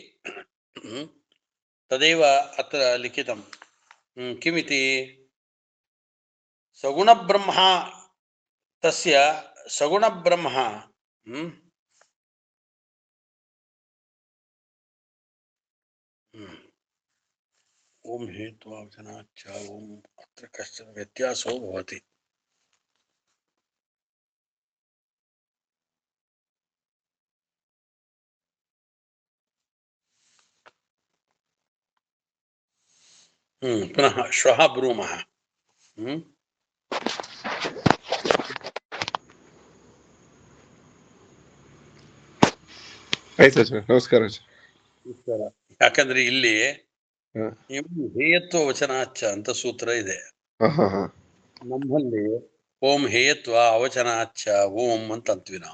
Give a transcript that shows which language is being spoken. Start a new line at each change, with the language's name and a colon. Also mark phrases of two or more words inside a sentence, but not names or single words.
Sanskrit: तदेव अत्र लिखितं किमिति सगुणब्रह्म तस्य सगुणब्रह्म ओम हेत्वावचनाच्च ओम अत्र कश्चन व्यत्यासो भवति. पुनः श्वः ब्रूमः.
Kannada: ಆಯ್ತು ಸರ್, ನಮಸ್ಕಾರ ಸರ್. ಯಾಕಂದ್ರೆ ಇಲ್ಲಿ
Sanskrit: ಹೇಯತ್ವ ವಚನಾಚ್ಚ
Kannada: ಅಂತ ಸೂತ್ರ ಇದೆ. ನಮ್ಮಲ್ಲಿ
Sanskrit: ಓಂ ಹೇಯತ್ವ ಅವಚನಾಚ್ಚ ಓಂ
Kannada: ಅಂತ ಅಂತೀವಿ ನಾವು.